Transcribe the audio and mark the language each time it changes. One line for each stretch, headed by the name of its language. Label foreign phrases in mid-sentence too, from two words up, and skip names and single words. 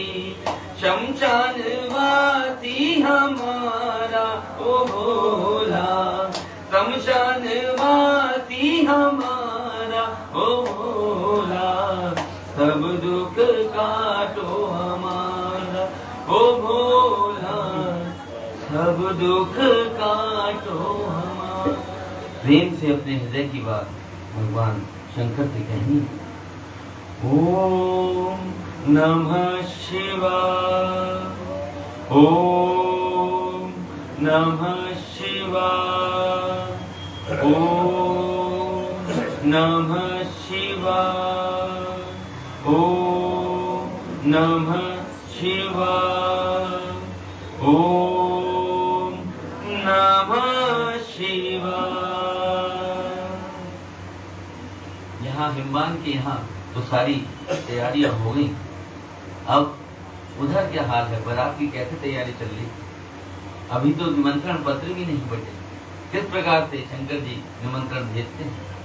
Hindi: शमशान वासी हमारा, ओ भोला शमशान वासी हमारा, ओ भोला सब दुख काटो हमारा, ओ भोला सब दुख काटो हमारा। प्रेम से अपने हृदय की बात भगवान शंकर से कहनी।
Sanskrit: ओम नमः शिवाय, ओम नमः शिवाय, ओम नमः शिवाय, ओम नमः शिवाय, ओम नमः शिवाय।
Hindi: यहाँ हिमवान के यहाँ तो सारी तैयारियां हो गई। अब उधर क्या हाल है, बारात की कैसे तैयारी चल रही? अभी तो निमंत्रण पत्र भी नहीं बचे। किस प्रकार से शंकर जी निमंत्रण भेजते हैं?